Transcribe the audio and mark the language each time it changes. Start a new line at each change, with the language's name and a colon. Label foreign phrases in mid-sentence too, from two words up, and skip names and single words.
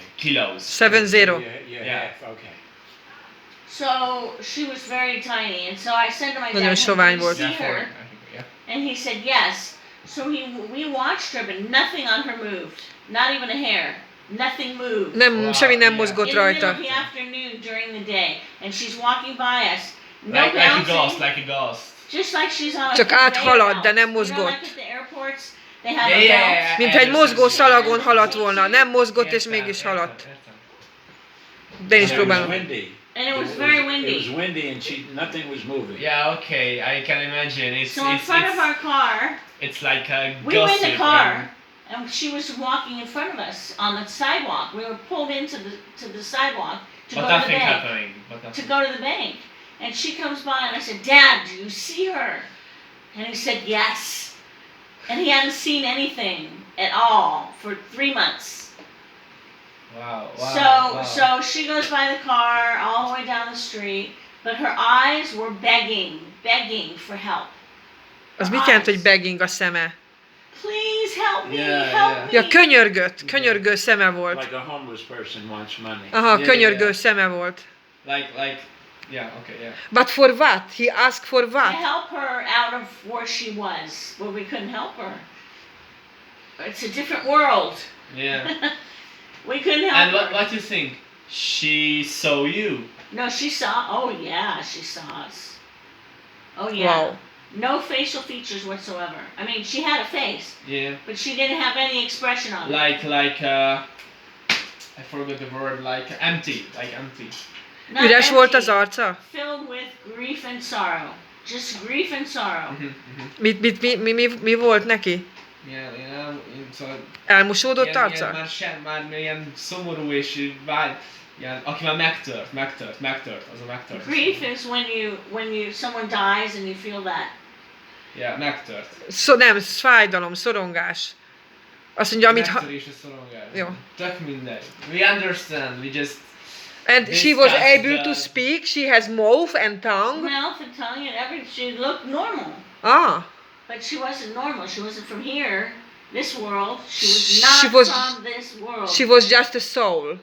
English: kilos. 70. You're Yeah. half, okay. So she was very tiny, and so I said to my
Hungarian: Nagyon
English: dad,
Hungarian: sovány
English: "Can you
Hungarian: volt.
English: see Yeah, 40. her?" I think, yeah. And he said yes. So we watched her, but nothing on her moved. Not even a hair. Nothing moved.
Hungarian: Nem, semmi nem
English: yeah.
Hungarian: mozgott
English: In the middle
Hungarian: rajta.
English: of the afternoon during the day, and she's walking by us, no Like a bouncing, ghost, like a ghost. just like she's on a
Hungarian: Csak
English: conveyor
Hungarian: áthalad, de
English: belt.
Hungarian: nem
English: You know,
Hungarian: mozgott.
English: like at the airports, they have Yeah, a yeah, belt. yeah.
Hungarian: Mint egy mozgó szalagon haladt volna. Nem mozgott és mégis haladt. De én is
English: And it was
Hungarian: próbálom.
English: windy. And it was very It was windy. windy and nothing was moving. Yeah, okay, I can imagine. So in front of our car, it's like a we were in gossip. the car, and she was walking in front of us on the sidewalk. We were pulled into the sidewalk to But go to the nothing bank. happening. But To nothing. go to the bank. And she comes by and I said, Dad, do you see her? And he said, yes. And he hadn't seen anything at all for 3 months. Wow. So she goes by the car all the way down the street, but her eyes were begging for help.
Hungarian: Az mit jelent, hogy begging a szeme?
English: Please help me, Yeah, help yeah. me.
Hungarian: Ja, könyörgő szeme volt.
English: Like a homeless person wants money.
Hungarian: Aha,
English: Yeah,
Hungarian: könyörgő
English: yeah.
Hungarian: szeme volt.
English: Yeah, okay, yeah. But for what? He asked for To what? help her out of where she was, where we couldn't help her. It's a different world. Yeah. We couldn't help And her. what do you think? She saw you. No, she saw. Oh yeah, she saw us. Oh yeah. Wow. No facial features whatsoever. I mean, she had a face, Yeah. but she didn't have any expression on it. I forgot the word. Like empty. Not
Hungarian: Üres volt az
English: empty,
Hungarian: arca?
English: filled with grief and sorrow. Just grief and sorrow.
Hungarian: Mi volt neki? Yeah. Szóval Elmosódott arca? már ilyen szomorú és vágy. Ilyen, aki már megtört, az a megtört.
English: Grief is when you someone dies and you feel that. Yeah,
Hungarian: megtört. Nem, fájdalom, szorongás. Azt mondja, amit... Megtörés és szorongás. Jó. Tök mindegy.
English: We understand, we just... And she was discuss able to the- speak. She has mouth and tongue. Mouth and tongue and everything. She looked normal. Ah, But she wasn't normal. She wasn't from here, this world. She was She not was- from this world. she was just a soul.